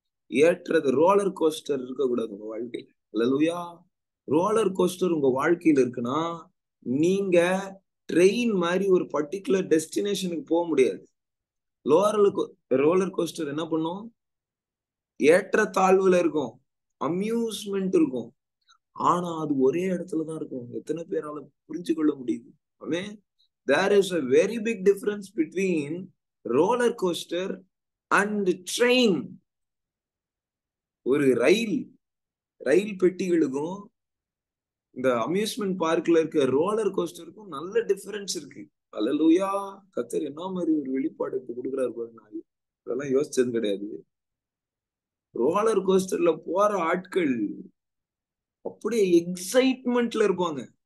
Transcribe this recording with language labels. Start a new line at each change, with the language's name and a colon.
Tamil: ஏற்றது roller coaster இருக்கக்கூடாது உங்க வாழ்க்கையில. அல்லேலூயா, ரோலர் கோஸ்டர் உங்க வாழ்க்கையில இருக்குன்னா நீங்க ட்ரெயின் மாதிரி ஒரு பர்டிகுலர் டெஸ்டினேஷனுக்கு போக முடியாது. ரோலர் கோஸ்டர் என்ன பண்ணும்? ஏற்ற தாழ்வுல இருக்கும், அம்யூஸ்மெண்ட் இருக்கும், ஆனா அது ஒரே இடத்துலதான் இருக்கும். எத்தனை பேரால புரிஞ்சு கொள்ள முடியுது? ஆமென்.
English: There is a very big difference between roller coaster and train.
Tamil: ஒரு ரயில் பெட்டிகளுக்கும் இந்த அம்யூஸ்மெண்ட் பார்க்ல இருக்க ரோலர் கோஸ்டருக்கும் நல்ல டிஃபரன்ஸ் இருக்கு. அல்லேலூயா, கர்த்தர் என்ன மாதிரி ஒரு வெளிப்பாடு கொடுக்குறாரு பாருங்க. இதெல்லாம் யோசிச்சது கிடையாது. ரோலர் கோஸ்டர்ல போற ஆட்கள் அப்படியே எக்ஸைட்மெண்ட்ல இருப்பாங்க.